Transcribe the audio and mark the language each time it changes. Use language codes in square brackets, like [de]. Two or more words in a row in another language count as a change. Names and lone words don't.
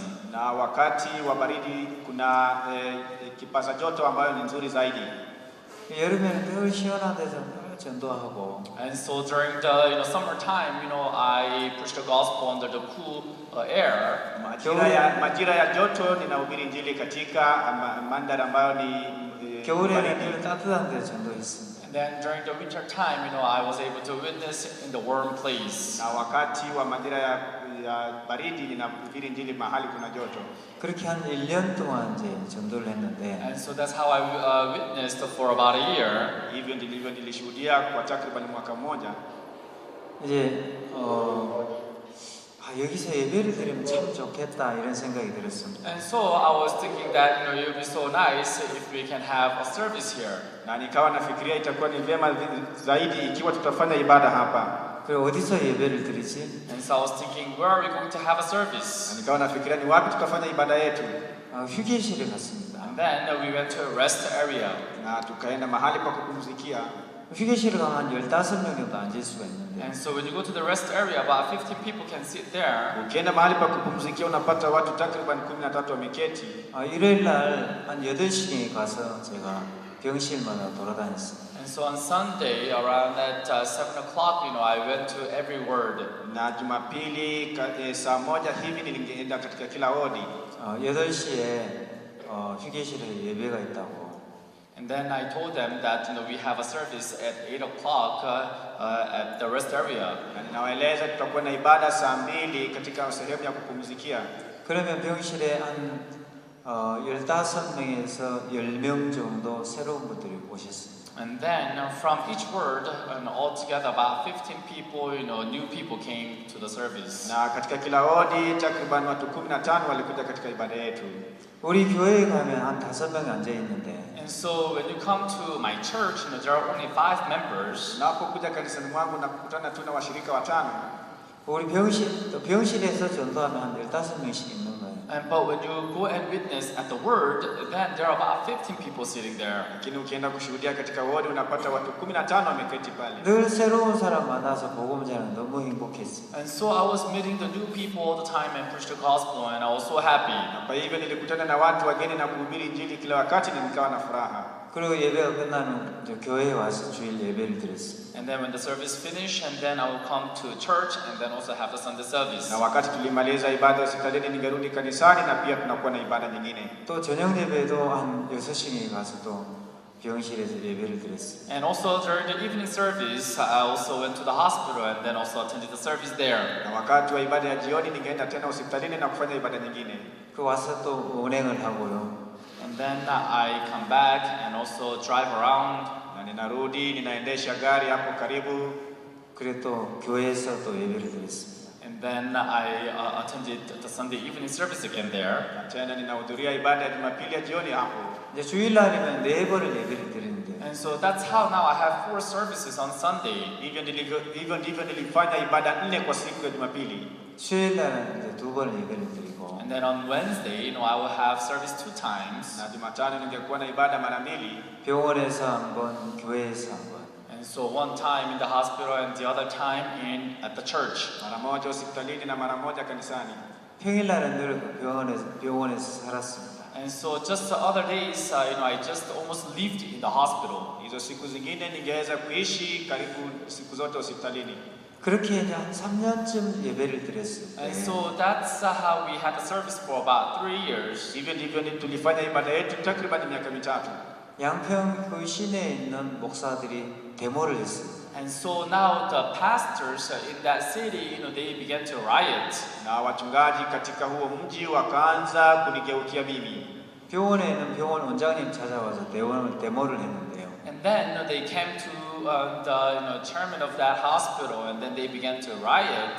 [sw] Na wakati wa baridi kuna kipaza joto ambayo ni nzuri zaidi. [ko] 여름에는 늘 시원한 데서 늘 전도하고. [en] And so during the summer time, I preach the gospel under the cool air. [sw] Majira ya joto ninahubiri injili katika mandhari ambayo ni [ko] 겨울에는 늘 따뜻한 데 전도했습니다. [en] And then during the winter time, I was able to witness in the warm place. [sw] Na wakati wa majira ya baridi ninahubiri injili mahali kuna joto. [ko] 그렇게 한 1년 동안 이제 전도를 했는데. [en] And so that's how I witnessed for about a year. [sw] Hivyo ndivyo nilishuhudia kwa takriban mwaka mmoja. [ko] 이제 여기서 예배를 드리면 참 좋겠다 이런 생각이 들었습니다. [en] And so I was thinking that it would be so nice if we can have a service here. [sw] Na nikawa nafikiria itakuwa ni vyema zaidi ikiwa tutafanya ibada hapa. [ko] 그리고 어디서 예배를 드리지? [en] And so I was thinking, where are we going to have a [sw] Na [en] service? [sw] nikawa nafikiria ni wapi tutafanya ibada yetu. [ko] 휴게실에 갔습니다. [en] And then we went to a rest area. [sw] Na tukaenda mahali pa kupumzikia. [ko] 휴게실에 가면 한 15명 정도 앉을 수가 있는데 [en] And so when you go to the rest area, about 50 people can sit there. [sw] Ukienda mahali pa kupumzikia unapata watu takriban 13 wameketi. [ko] 일요일 날 한 8시에 가서 제가 병실마다 돌아다녔습니다. [en] And so on Sunday, around at 7 o'clock, I went to every ward. [sw] Na Jumapili saa moja hivi nilienda katika kila wodi. [ko] 8시에 휴게실에 예배가 있다고. [en] And then I told them that we have a service at 8 o'clock at the rest area. [sw] Na ninawaeleza tutakuwa na ibada saa 2 katika sehemu ya kupumzikia. [ko] 그러면 병실에 한 15명에서 10명 정도 새로운 분들이 오셨습니다. [en] And then from each word, altogether about 15 people, new people came to the service. [sw] Na katika kila wodi takriban watu 15 walikuja katika ibada yetu. [ko] 우리 교회에 가면 한 5명 앉아 있는데 [en] And so when you come to my church, there are only 5 members. [sw] Napokuja kanisani mwangu nakutana tu na washirika 5. [ko] 우리 병실에서 전도하면 한 15명씩 있는 거예요. [en] But when you go and witness at the word, then there are about 15 people sitting there. [sw] Lakini ukienda kushuhudia katika wodi unapata watu 15 wameketi pale. [ko] 늘 새로운 사람 만나서 복음 전하는 너무 행복했어요. [en] And so I was meeting the new people all the time and preach the gospel, and I was so happy. [sw] Kwa hivyo nilikutana na watu wageni na kuhubiri injili kila wakati na nikawa na furaha. [ko] 그리고 예배가 끝나면 이제 교회에 와서 주일 예배를 드렸어요. [en] And then when the service finished, and then I will come to church and then also have the Sunday service. [sw] Na wakati tulimaliza ibada hospitalini ningerudi kanisani na pia tunakuwa na ibada nyingine. [ko] 또 저녁 예배도 한 6시에 가서 또 병실에서 예배를 드렸어요. [en] And also during the evening service, I also went to the hospital and then also attended the service there. [sw] Na wakati wa ibada ya jioni ningeenda tena hospitalini na kufanya ibada nyingine. [ko] 그 와서 또 운행을 하고요. [en] And then I come back and also drive around. [sw] Na ninarudi ninaendesha gari hapo karibu. [ko] 그리고 또 교회에서 또 예배를 드렸습니다. [en] And then I attended the Sunday evening service again there. [sw] Na tena ninahudhuria ibada ya Jumapili ya jioni hapo. [ko] 이제 주일날이면 4번을 예배를 드리는데 [en] And so that's how now I have 4 services on Sunday. [sw] Hivyo ndivyo nilifanya ibada 4 kwa siku ya Jumapili. [ko] 수요일날은 이제 2번을 예배를 드리고 [en] And then on Wednesday, I will have service 2 times. [sw] Na Jumatano ningekuwa na ibada mara 2. [ko] 병원에서 한 번, 교회에서 한 번. [en] And so one time in the hospital and the other time at the church. [sw] Mara moja hospitalini na mara moja kanisani. [ko] 평일날은 늘 병원에서 살았습니다. [en] And so just the other days, I just almost lived in the hospital. [sw] Hizo siku zingine ningeweza kuishi karibu siku zote hospitalini. [ko] 그렇게 이제 한 3년쯤 예배를 드렸어요. [en] And so that's how we had the service for about 3 years. [sw] Hivyo ndivyo tulifanya ibada yetu takriban miaka 3. [ko] 양평 그 시내에 있는 목사들이 데모를 했어요. [en] And so now the pastors in that city, they began to riot. [sw] Na wachungaji katika huo mji wakaanza kunigeukia mimi. [ko] 병원에 있는 병원 원장님 찾아와서 데모를 했는데요. [en] And then they came to the chairman of that hospital, and then they began to riot.